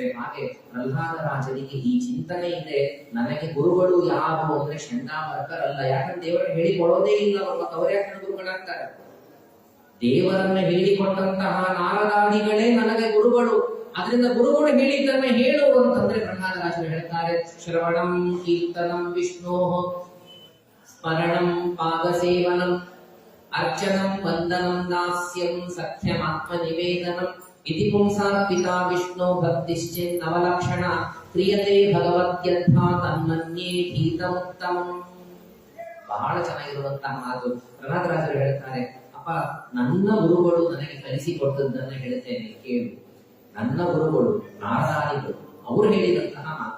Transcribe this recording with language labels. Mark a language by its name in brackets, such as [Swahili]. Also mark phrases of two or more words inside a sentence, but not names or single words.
[Kannada] ಹಾಗೆ ಪ್ರಹ್ಲಾದ ರಾಜನಿಗೆ ಈ ಚಿಂತನೆ ಇದೆ, ನನಗೆ ಗುರುಗಳು ಯಾರು ಅಂದ್ರೆ ಷಂಡಾಮರ್ಕರಲ್ಲ. ಯಾಕಂದ್ರೆ ದೇವರನ್ನು ಹೇಳಿಕೊಡೋದೇ ಇಲ್ಲ ಅವರು, ಅವರೇ ಯಾಕಂದ್ರೆ ಗುರುಗಳಾಗ್ತಾರೆ. ದೇವರನ್ನ ಹೇಳಿಕೊಟ್ಟಂತಹ ನಾರದಾದಿಗಳೇ ನನಗೆ ಗುರುಗಳು. ಅದರಿಂದ ಗುರುಗಳು ಹೇಳಿದ್ದನ್ನ ಹೇಳು ಅಂತಂದ್ರೆ ಪ್ರಹ್ಲಾದರಾಜರು ಹೇಳ್ತಾರೆ, [Sanskrit] ಶ್ರವಣಂ ಕೀರ್ತನಂ ವಿಷ್ಣೋ ಸ್ಮರಣಂ ಪಾದಸೇವನಂ ಅರ್ಚನಂ ವಂದನಂ ದಾಸ್ಯಂ ಸಖ್ಯಮಾತ್ಮ ನಿವೇದನಂ ಇತಿ ಪುಂಸಾ ಪಿತಾ ವಿಷ್ಣು ಭಕ್ತಿಶ್ಚೇನ್ ನವಲಕ್ಷಣ ಕ್ರಿಯತೆ ಭಗವದ್ಯಥಾ ತನ್ಮನ್ಯೇ ಗೀತಮುತ್ತಮಂ. [Kannada] ಬಹಳ ಚೆನ್ನಾಗಿರುವಂತಹ ಮಾತು. ಪ್ರಹ್ಲಾದರಾಜರು ಹೇಳ್ತಾರೆ, ನನ್ನ ಗುರುಗಳು ನನಗೆ ಕಲಿಸಿಕೊಟ್ಟದ್ದನ್ನ ಹೇಳ್ತೇನೆ ಕೇಳು. ನನ್ನ ಗುರುಗಳು ನಾರದಾದಿಗಳು ಅವರು ಹೇಳಿದಂತಹ ಮಾತು.